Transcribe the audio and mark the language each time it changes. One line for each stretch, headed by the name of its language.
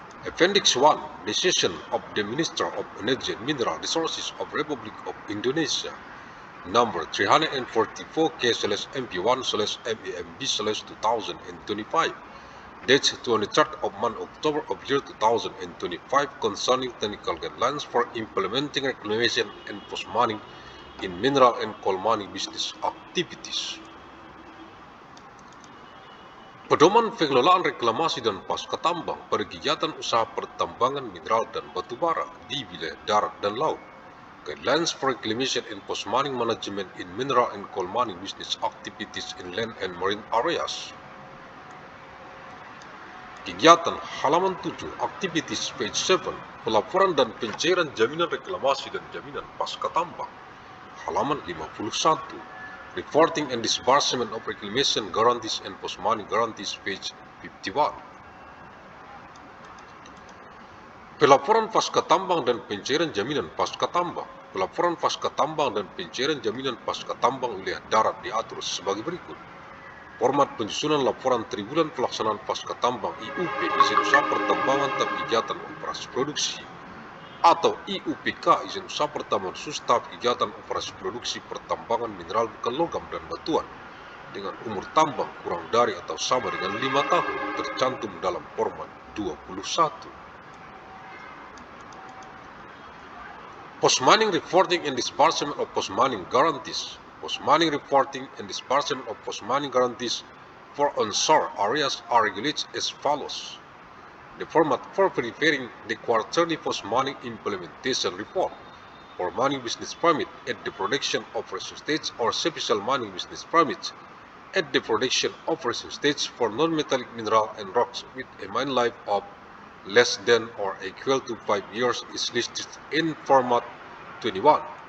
English: Appendix 1 Decision of the Minister of Energy and Mineral Resources of Republic of Indonesia number 344/MB1/MEMB/2025 dates 23rd of month October of year 2025 concerning technical guidelines for implementing reclamation and post-mining in mineral and coal mining business activities.
Indonesian: Pedoman pengelolaan reklamasi dan pasca tambang pada kegiatan usaha pertambangan mineral dan batu bara di wilayah darat dan laut.
English: Guidelines for reclamation and post-mining management in mineral and coal mining business activities in land and marine areas.
Indonesian: Kegiatan halaman 7,
English: Activities page 7,
Indonesian: pelaporan dan pencairan jaminan reklamasi dan jaminan pasca tambang. Halaman 51.
English: Reporting and disbursement of reclamation guarantees and post-mining guarantees page 51.
Indonesian: Pelaporan pasca tambang dan pencairan jaminan pasca tambang. Pelaporan pasca tambang dan pencairan jaminan pasca tambang wilayah darat diatur sebagai berikut. Format penyusunan laporan triwulan pelaksanaan pasca tambang IUP izin usaha pertambangan tahap kegiatan operasi produksi atau IUPK izin usaha pertambangan khusus tahap kegiatan operasi produksi pertambangan mineral bukan logam dan batuan dengan umur tambang kurang dari atau sama dengan 5 tahun tercantum dalam format 21.
English: Post-mining reporting and disbursement of post-mining guarantees. Post-mining reporting and disbursement of post-mining guarantees for onshore areas are regulated as follows. The format for preparing the quarterly post-mining implementation report for mining business permit at the production operation stage or special mining business permits at the production operation stage for non-metallic mineral and rocks with a mine life of less than or equal to 5 years is listed in format 21.